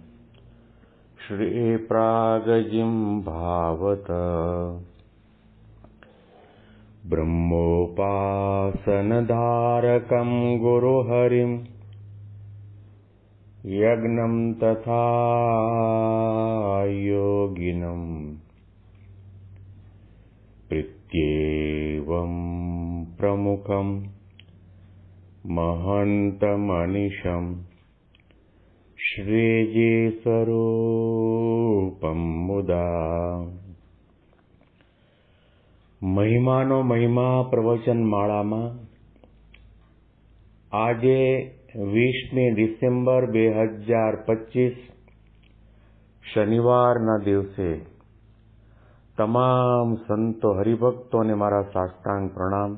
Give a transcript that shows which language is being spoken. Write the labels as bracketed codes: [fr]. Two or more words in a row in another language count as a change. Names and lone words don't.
[sa] श्रीप्रागजिं भावत ब्रह्मोपासनधारकं गुरुहरिं यज्ञं तथा योगिनं प्रीत्येवं प्रमुखं महन्तमनिशं श्रीजीस्वरूपं मुदा। [gu] મહિમાનો મહિમા પ્રવચન માળામાં આજે 20મી ડિસેમ્બર 2025 શનિવારના દિવસે તમામ સંતો હરિભક્તોને મારા સાષ્ટાંગ પ્રણામ.